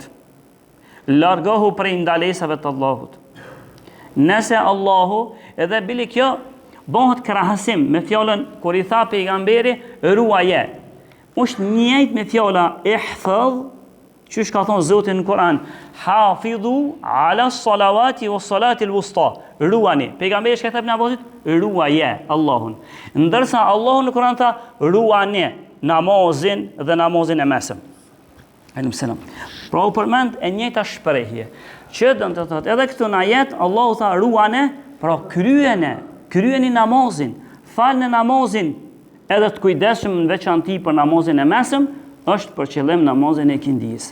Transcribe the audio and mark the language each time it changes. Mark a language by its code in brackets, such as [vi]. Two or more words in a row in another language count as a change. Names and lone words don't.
[sq] Largohu prej ndalesave të Allahut. Nëse Allahu, edhe bili kjo bëhet krahasim me fjalën kur i tha pejgamberi ruaje. Është njëjtë me fjala ihfaz, që ka thonë Zoti në Kur'an, [ar] حافظوا على الصلوات والصلاة الوسطى. [sq] Ruani. Pejgamberi shka tha Ibn Abbasit, ruaje Allahun. Ndërsa Allahu në Kur'an tha ruani namazin dhe namazin e mesëm. [ar] عليكم السلام. [sq] Pra u përmend e njëjta shprehje. Që do të thotë edhe këtu në ajet Allahu tha ruane, pra kryeni namazin, falni namazin, edhe të kujdesshëm në veçanti për namazin e mesëm, është për qëllim namazin e kindis.